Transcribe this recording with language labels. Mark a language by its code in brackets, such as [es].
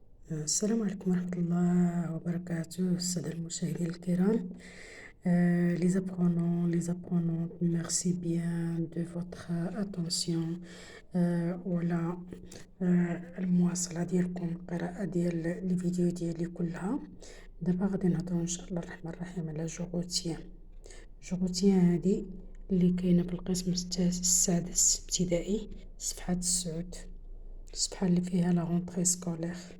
[ar] السلام عليكم ورحمة الله وبركاته السادة المشاهدين الكرام. [fr] Les apprenants, les apprenantes, merci bien de votre attention. [ar] ولا المواصلة ديالكم قراءة ديال الفيديو ديالي كلها. دابا غادي نهضروا ان شاء الله الرحمن الرحيم على جوغوتيان. جوغوتيان هادي اللي كاينه في القسم السادس ابتدائي، صفحة 9، الصفحة اللي فيها [fr] لا غونطري سكولير.